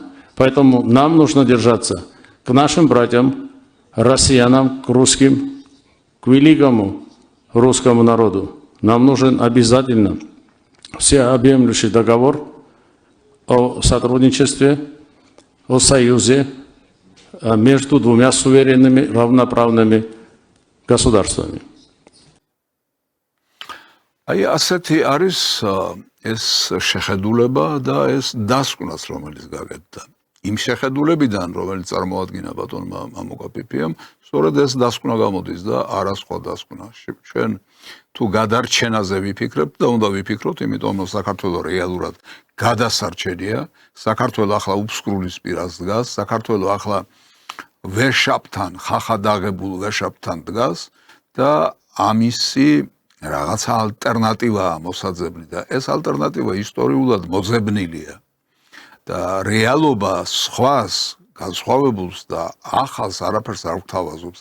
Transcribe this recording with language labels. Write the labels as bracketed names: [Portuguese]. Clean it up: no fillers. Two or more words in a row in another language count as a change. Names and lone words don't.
[Russian] Поэтому нам нужно держаться к нашим братьям, россиянам, к русским, к великому русскому народу. Нам нужен обязательно всеобъемлющий договор о сотрудничестве, о союзе между двумя суверенными, равноправными государствами. [Georgian] აი ასეთი არის ეს შეხედულება და ეს დასკვნაც, რომელიც გაკეთდა. იმ შეხედულებიდან, რომელიც წარმოადგინა ბატონმა მამუკა ფიფიამ, სწორედ ეს დასკვნა გამოდის და არა სხვა დასკვნა. ჩვენ თუ გადარჩენაზე ვიფიქრებთ და უნდა ვიფიქროთ, იმიტომ რომ საქართველოს რეალურად გადასარჩენია, საქართველოს ახლა უფსკრულის პირას დგას, საქართველოს ახლა ვეშაპთან, ხახადაღებულ ვეშაპთან დგას და ამისი რაღაცა ალტერნატივაა მოსაძებნი და ეს ალტერნატივა ისტორიულად მოძებნილია და რეალობა სხვას განსხვავებულს და ახალს არაფერს არ გვთავაზობს.